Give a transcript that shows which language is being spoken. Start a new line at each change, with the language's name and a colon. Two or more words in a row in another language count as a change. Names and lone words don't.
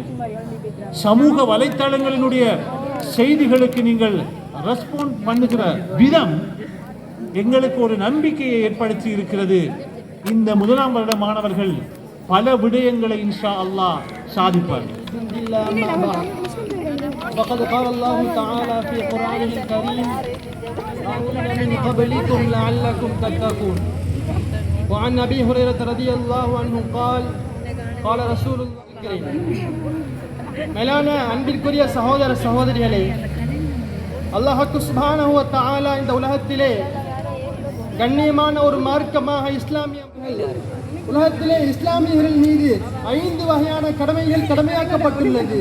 Tamil: சமூக வலைத்தளங்களினுடைய செய்திகளுக்கு நீங்கள் ரெஸ்பாண்ட் பண்ணுகிற விதம் எங்களுக்கு ஒரு நம்பிக்கையை ஏற்படுத்தி இருக்கிறது. இந்த முதலாம் வருட மாணவர்கள் பல விடயங்களை
Arabic: إن شاء الله
Tamil: சாதிப்பார்கள்.
Arabic: وقد قال الله تعالى في قرآنه الكريم وأولئك من قبلكم لعلكم تتقون. وعن أبي هريرة رضي الله عنه قال قال رسول الله الكريم.
Tamil: மேலான அன்பிற்குரிய சகோதர சகோதரிகளே,
Arabic: الله سبحانه وتعالى
Tamil: இந்த உலகத்திலே கண்ணியமான ஒரு மார்க்கமாக உலகத்திலே இஸ்லாமியர்கள் மீது 5 வகையான கடமைகள் கடமையாக்கப்பட்டுள்ளது.